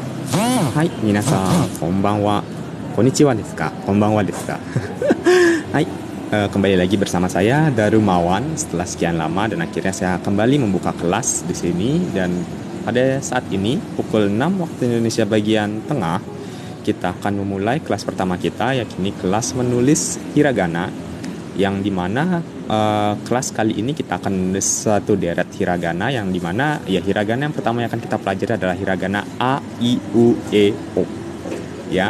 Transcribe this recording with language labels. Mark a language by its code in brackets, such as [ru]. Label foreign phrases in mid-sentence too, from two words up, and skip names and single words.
[ja] はい、皆さん、こんばんは。こんにちはですか? こんばんはですか? [id] Hai, kembali lagi bersama saya Darumawan setelah sekian lama dan akhirnya saya kembali membuka kelas di sini dan pada saat ini pukul 6 waktu Indonesia bagian tengah kita akan memulai kelas pertama kita, yakni kelas menulis hiragana, yang dimana kelas kali ini kita akan menulis satu deret hiragana, yang dimana ya hiragana yang pertama yang akan kita pelajari adalah hiragana A, I, U, E, O ya.